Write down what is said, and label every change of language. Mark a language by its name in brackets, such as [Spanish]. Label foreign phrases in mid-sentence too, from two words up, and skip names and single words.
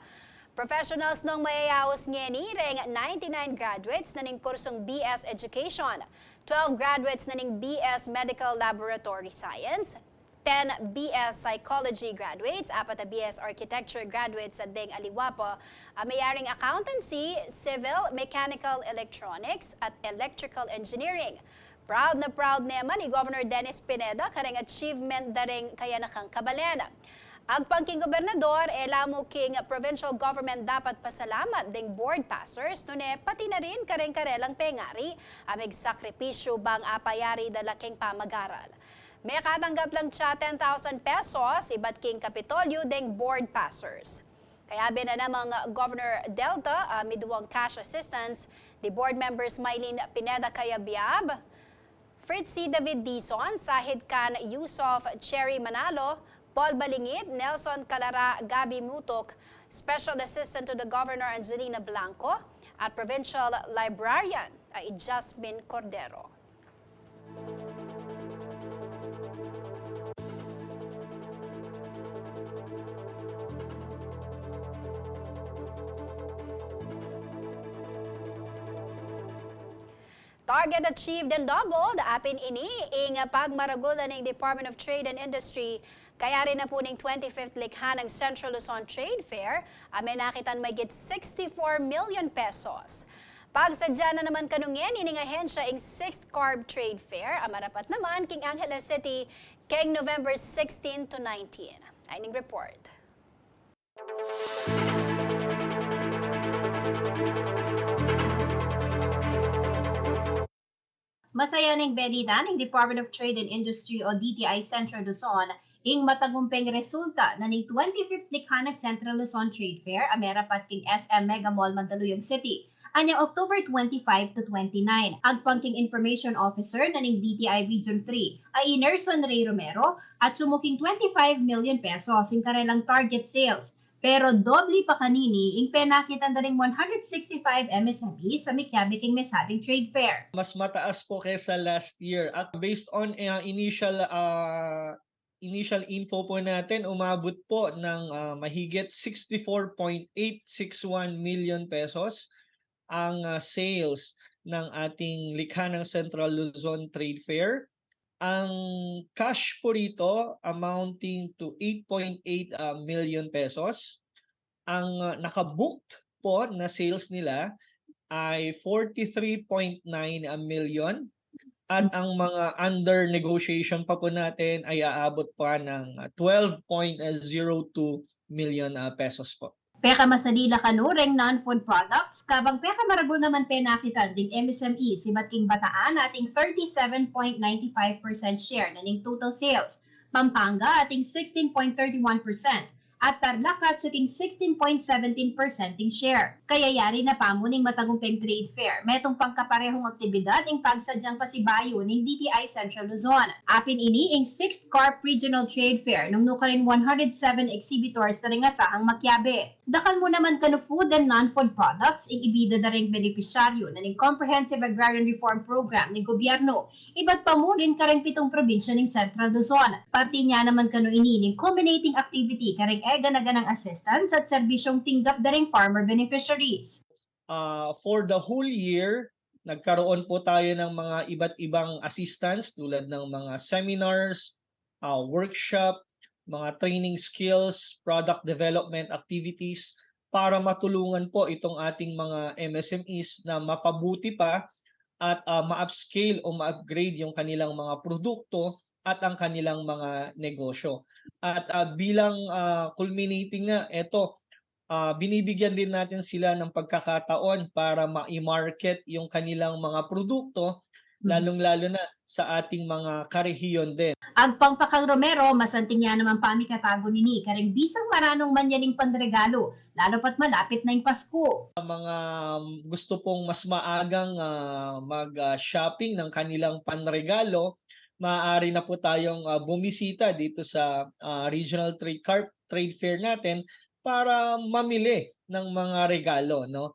[Pampanga] Professionals nung mayayaos ngeni reng 99 graduates na ning kursong BS Education, 12 graduates na ning BS Medical Laboratory Science, 10 BS Psychology graduates, 4 na BS Architecture graduates sa deng aliwapo, mayaring accountancy, civil, [English] mechanical electronics [Pampanga] at [English] electrical engineering. [Pampanga] Proud naman ni Governor Dennis Pineda kareng achievement daring kayanakang Balen. Agpangking gobernador, elamo king provincial government dapat pasalamat ding [English] board passers [Pampanga] nune pati na rin kareng karelang pengari amig sakripisyo bang apayari dalaking pamagaral. May katanggap lang siya 10,000 pesos iba't king Kapitolyu ding [English] board passers. [Pampanga] Kaya namang Governor Delta miduwang [English] cash assistance, the board members [Pampanga] Maylin Pineda Kayabyab, Fritzy David Dizon, Sahid Khan Yusuf Cherry Manalo, Paul Balingit, Nelson Calara, Gabi Mutok, [English] Special Assistant to the Governor Angelina Blanco, at Provincial Librarian Jasmine Cordero. Target achieved and doubled, [Pampanga] apin ini ing pagmaragulan ng Department of Trade and Industry. Kaya rin na po ng 25th Likha ng Central Luzon Trade Fair, Menakitan may get 64 million pesos. Pagsadya na naman kanungyan, ining ahensya ing 6th Carb Trade Fair, marapat naman king Angeles City, keng November 16 to 19. Ining report. Masaya ning Balita ng Department of Trade and Industry o DTI Central Luzon ing matagumpeng resulta na ning 25th Likha ng Central Luzon Trade Fair amerapat king SM Mega Mall Mandaluyong City anyang October 25 to 29. Agpangking Information Officer na ning DTI Region 3 ay Inerson Ray Romero at sumuking 25 million pesos ing karelang [English] target sales. [Pampanga] Pero doble pa kanini, ing penakitan na ring 165 MSME sa mikyabiking mesabing [English] trade fair. [Filipino] Mas mataas po kaysa [English] last year. [Filipino] At [English] based on initial info [Filipino] po natin, umabot po ng mahigit 64.861 million pesos ang sales ng ating likha ng Central Luzon Trade Fair. Ang cash po rito [English] amounting to 8.8 million pesos. [Filipino] Ang nakabooked po na sales nila ay 43.9 million. At ang mga under negotiation pa po natin ay aabot pa ng 12.02 million pesos po. [Pampanga] Peka masalila kanureng [English] non-food products, [Pampanga] kabang peka maragol naman penakitan ding MSME si Bating Bataan ating 37.95% share na ning [English] total sales. [Pampanga] Pampanga ating 16.31% at Tarlac at suking 16.17% ing share. Kaya yari na pamuning matagumpeng [English] trade fair, [Pampanga] metong pangkaparehong aktibidad ing pagsadyang pasibayo ning DTI Central Luzon. Apin ini ing 6th Carp Regional Trade Fair nung nukarin 107 exhibitors na ring asahang makyabe. Dakal mo naman kanu [English] food and non-food products [Pampanga] ing ibida na ring benepisyaryo na ning Comprehensive Agrarian Reform Program ng gobyerno. Iba't pa mo rin kareng 7 probinsya ng Central Luzon. Pati niya naman kanu ini ning [English] culminating activity [Pampanga] kareng ganaganang assistance at serbisyong tinggap na ring [English] farmer beneficiaries. [Pampanga] For the whole year, [Filipino] nagkaroon po tayo ng mga iba't ibang assistance tulad ng mga seminars, workshop, mga [English] training skills, product development activities [Filipino] para matulungan po itong ating mga MSMEs na mapabuti pa at ma-upscale o ma-upgrade yung kanilang mga produkto at ang kanilang mga negosyo. At bilang culminating nga, ito, binibigyan din natin sila ng pagkakataon para ma-market yung kanilang mga produkto, lalong-lalo na sa ating mga karehiyon din. [Pampanga] Agpang pakang Romero, masanting niya naman pami katago nini, kareng bisang maranong manyaning panregalo, [Filipino] lalo pat malapit na yung Pasko. Mga gusto pong mas maagang mag-shopping ng kanilang panregalo, maaari na po tayong bumisita dito sa Regional Trade Fair natin para mamili ng mga regalo, no?